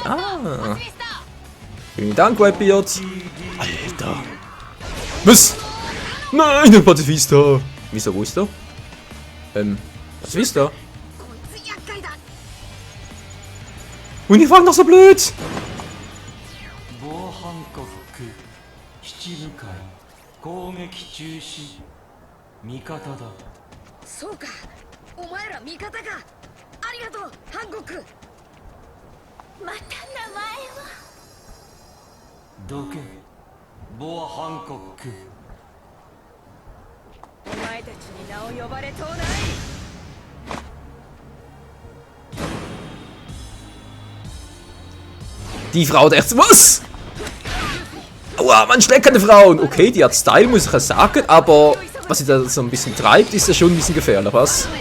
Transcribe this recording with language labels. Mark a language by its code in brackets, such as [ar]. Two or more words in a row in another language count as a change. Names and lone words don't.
[de] Ah. Vielen Dank, Whitebeard. Alter. Was? Nein, der Pazifista. Wieso, wo ist er? Pazifista? Und die waren doch so blöd. [ja] そうか、お前ら味方か。ありがとう、ハンコック。また名前は。どけ、ボア・ハンコック。お前たちに名を呼ばれとうない。 [de] Die Frau der... Was? Aua, man schlägt keine Frauen. Okay, die hat Style, muss ich ja sagen, aber was sie da so ein bisschen treibt, ist ja schon ein bisschen gefährlich, was?